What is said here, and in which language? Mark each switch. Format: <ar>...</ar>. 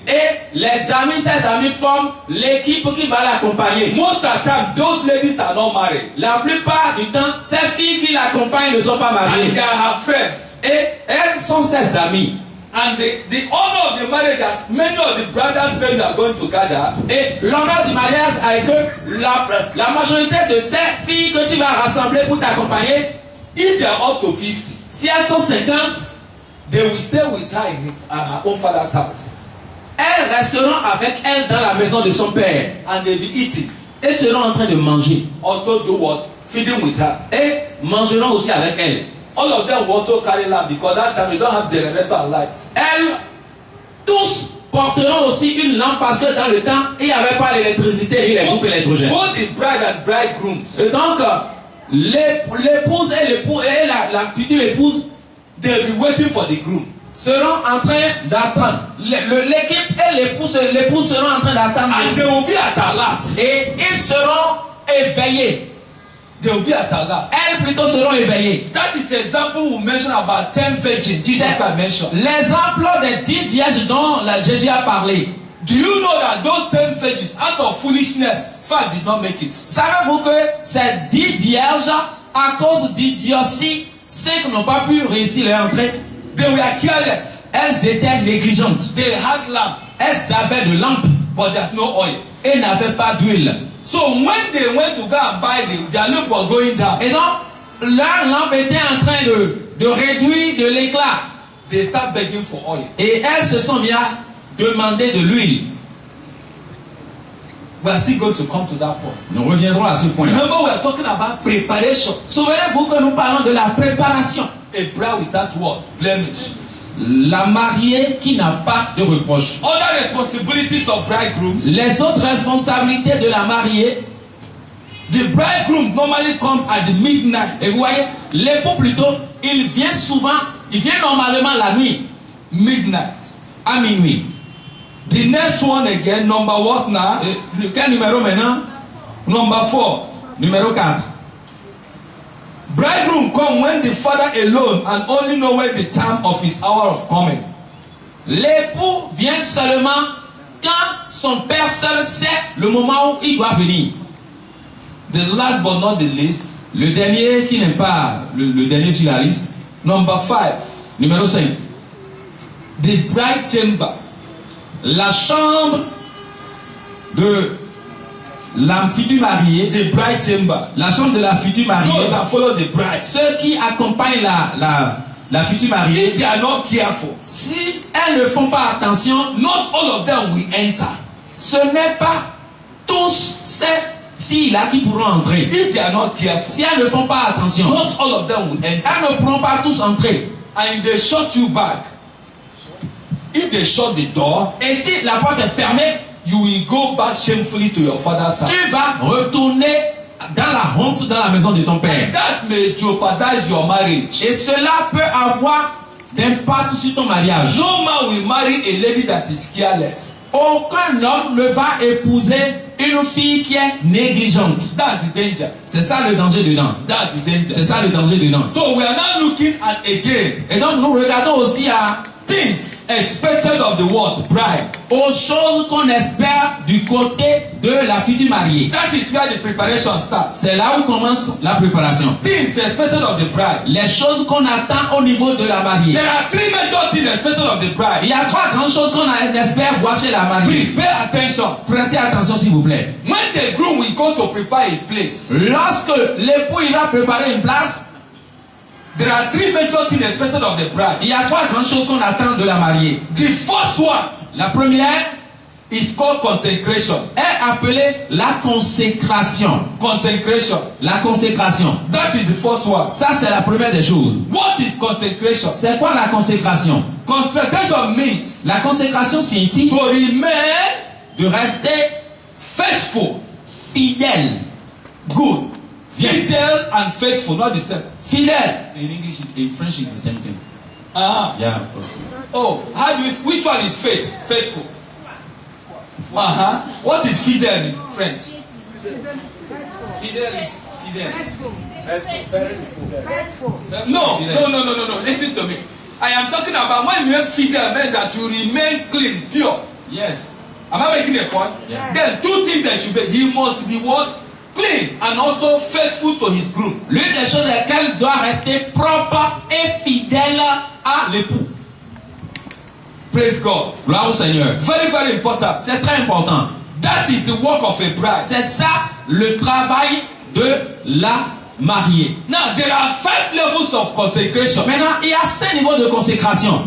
<fr>Et les amis, ses amis forment l'équipe qui va l'accompagner.</fr> <en>Most of the time, those ladies are not married.</en> <fr>La plupart du temps, ces filles qui l'accompagnent ne sont pas mariées.</fr> <en>And they are her friends.</en> <fr>Et elles sont ses amies.</fr> <en>And the honor of the marriage, as many of the bridal train are going to gather,</en> <fr>Et l'honneur du mariage est que la majorité de ces filles que tu vas rassembler pour t'accompagner,</fr> <en>if they are up to 50,</en> <fr>si elles sont 50,</fr> <en>they will stay with her in her own father's house.</en> <fr>elles resteront avec elle dans la maison de son père.</fr> <en>And they'll be eating.</en> <fr>Et seront en train de manger.</fr> <en>Also do what? Feeding with her.</en> <fr>Et mangeront aussi avec elle.</fr> <en>All of them will also carry lamp because that time we don't have generator and light.</en> <fr>Elles, tous porteront aussi une lampe parce que dans le temps, il n'y avait pas l'électricité et les groupes électrogènes.</fr> <en>Both the bride and bridegrooms,</en> <fr>Et donc, l'épouse et l'époux et la future épouse</fr> <en>they'll be waiting for the groom.</en> <fr>seront en train d'attendre. L'équipe et l'épouse seront en train d'attendre.</fr> <en>And they will be at alert.</en> <fr>Et ils seront éveillés.</fr> <en>They will be at alert.</en> <fr>Elles plutôt seront éveillées.</fr> <en>That is the example we mentioned about 10 virgins Jesus Christ mentioned.</en> <fr>L'exemple des 10 vierges dont Jésus a parlé.</fr> <en>Do you know that those 10 virgins, out of foolishness, 5 did not make it?</en> <fr>Savez-vous que ces 10 vierges, à cause d'idiotie, 5 n'ont pas pu réussir leur entrée?</fr> <en>They were careless.</en> <fr>Elles étaient négligentes.</fr> <en>They had lamp,</en> <fr>Elles avaient de lampes</fr> <en>but there's no oil.</en> <fr>et n'avaient pas d'huile.</fr> <en>So when they went to go and buy their lamp was going down.</en> <fr>Et donc, leur lampe était en train de réduire de l'éclat.</fr> <en>They start begging for oil.</en> <fr>Et elles se sont bien demandé de l'huile.</fr> <en>We are still going to come to that point.</en> <fr>Nous reviendrons à ce point-là.</fr> <en>Remember, we are talking about preparation.</en> <fr>Souvenez-vous que nous parlons de la préparation.</fr> <en>A bride without what? Blemish.</en> <fr>La mariée qui n'a pas de reproche.</fr> <en>Other responsibilities of bridegroom.</en> <fr>Les autres responsabilités de la mariée.</fr> <en>The bridegroom normally comes at the midnight.</en> <fr>Et vous voyez, l'époux plutôt, il vient normalement la nuit.</fr> <en>Midnight.</en> <fr>À minuit.</fr> <en>The next one again, number what now?</en> <fr>Quel numéro maintenant?</fr> <en>Number 4.</en> <fr>Numéro 4.</fr> <en>Bridegroom come when the father alone and only know when the time of his hour of coming.</en> <fr>L'époux vient seulement quand son père seul sait le moment où il doit venir.</fr> <en>The last but not the least.</en> <fr>Le dernier qui n'est pas le dernier sur la liste.</fr> <en>Number 5.</en> <fr>Numéro 5.</fr> <en>The bride chamber.</en> <fr>La chambre de la future mariée.</fr> <en>The bride chamber.</en> <fr>La chambre de la future mariée.</fr> <en>Those that follow the bride.</en> <fr>Ceux qui accompagnent la future mariée.</fr> <en>If they are not careful,</en> <fr>Si elles ne font pas attention,</fr> <en>not all of them will enter.</en> <fr>ce n'est pas tous ces filles-là qui pourront entrer.</fr> <en>If they are not careful,</en> <fr>Si elles ne font pas attention,</fr> <en>not all of them will enter.</en> <fr>elles ne pourront pas tous entrer.</fr> <en>And if they shut you back, if they shut the door,</en> <fr>Et si la porte est fermée,</fr> <en>you will go back shamefully to your father's house.</en> <fr>tu vas retourner dans la honte dans la maison de ton père.</fr> <en>That may jeopardize your marriage.</en> <fr>Et cela peut avoir d'impact sur ton mariage.</fr> <en>No man will marry a lady that is careless.</en> <fr>Aucun homme ne va épouser une fille qui est négligente.</fr> <en>That's the danger.</en> <fr>C'est ça le danger dedans.</fr> <en>That's the danger.</en> <fr>C'est ça le danger dedans.</fr> <en>So we are now looking at again.</en> <fr>Et donc nous regardons aussi à</fr> <en>Things expected of the world, bride.</en> <fr>aux choses qu'on espère du côté de la future mariée.</fr> <en>That is where the preparation starts.</en> <fr>C'est là où commence la préparation.</fr> <en>Things expected of the bride.</en> <fr>Les choses qu'on attend au niveau de la mariée.</fr> <en>There are three major things expected of the</en> <fr>Il</fr> <en>bride.</en> <fr>y a trois grandes choses qu'on espère voir chez la mariée.</fr> <en>Please pay attention.</en> <fr>Prêtez attention s'il vous plaît.</fr> <en>When the groom will go to prepare a place,</en> <fr>Lorsque l'époux ira préparer une place,</fr> <en>there are three major things expected of the bride.</en> <fr>il y a trois grandes choses qu'on attend de la mariée.</fr> <en>The first one</en> <fr>La première</fr> <en>is called consecration.</en> <fr>est appelée la consécration.</fr> <en>Consecration.</en> <fr>La consécration.</fr> <en>That is the first one.</en> <fr>Ça, c'est la première des choses.</fr> <en>What is consecration?</en> <fr>C'est quoi la consécration?</fr> <en>Consecration means</en> <fr>La consécration signifie</fr> <en>to remain</en> <fr>de rester</fr> <en>faithful.</en> <fr>fidèle.</fr> <en>Good.</en> <fr>Bien.</fr> <en>Fidel and faithful, not the same.</en> <fr>Fidèle.</fr> <en>In English, in French, it's the same thing. Ah. Yeah, of course. Oh, how do we, which one is faith? Faithful. What is fidel in French? Fidèle is fidèle. No. Listen to me. I am talking about when you have fidel, meant that you remain clean, pure. Yes. Am I making a point? Yeah. Then two things there should be. He must be what? Clean and also faithful to his group.</en> <fr>L'une des choses est qu'elle doit rester propre et fidèle à l'époux.</fr> <en>Praise God.</en> <fr>Gloire au Seigneur.</fr> <en>Very, very important.</en> <fr>C'est très important.</fr> <en>That is the work of a bride.</en> <fr>C'est ça le travail de la mariée.</fr> <en>Now, there are 5 levels of consecration</en> <fr>Maintenant, il y a 5 niveaux de consécration</fr>